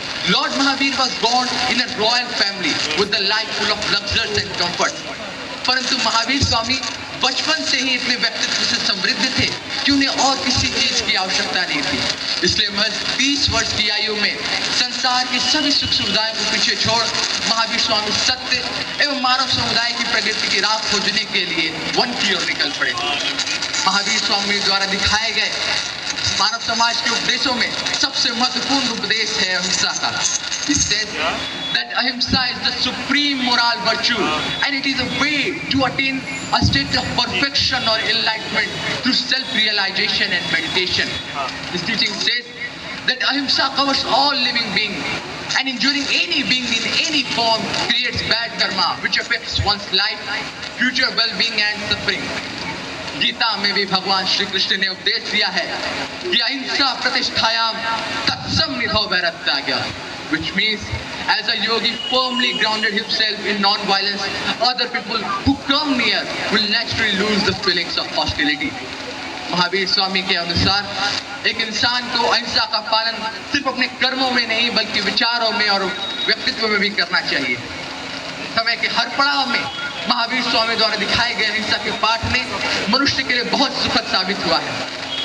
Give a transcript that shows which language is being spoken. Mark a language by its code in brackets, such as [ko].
[en] Lord Mahavir was born in a royal family with a life full of luxuries and comfort. [hi] परंतु महावीर स्वामी बचपन से ही इतने व्यक्तित्व से समृद्ध थे कि उन्हें और किसी चीज की आवश्यकता नहीं थी। इसलिए महज 30 वर्ष की आयु में संसार की सभी सुख सुविधाओं को पीछे छोड़ महावीर स्वामी सत्य एवं मानव समुदाय की प्रगति की राह खोजने के लिए वन की ओर निकल पड़े। महावीर स्वामी द्वारा दिखाए गए मानव समाज के उपदेशों में सबसे महत्वपूर्ण उपदेश है अहिंसा का। [en] It says that ahimsa is the supreme moral virtue and it is a way to attain a state of perfection or enlightenment through self-realization and meditation. This teaching says that ahimsa covers all living beings and injuring any being in any form creates bad karma which affects one's life, future well-being and suffering. [hi] Gita में भी भगवान श्री कृष्ण ने उपदेश दिया है कि [sa] अहिंसा प्रतिष्ठायाम तत्सम निधो वैरत्याग, [en] which means as a yogi firmly grounded himself in non-violence, other people who come near will naturally lose the feelings of hostility. [hi] Mahavir Swami के अनुसार एक इंसान को अहिंसा का पालन सिर्फ अपने कर्मों में नहीं बल्कि विचारों में और व्यक्तित्व में भी करना चाहिए। समय के हर पड़ाव में महावीर स्वामी द्वारा दिखाए गए अहिंसा के पाठ ने मनुष्य के लिए बहुत सुखद साबित हुआ है।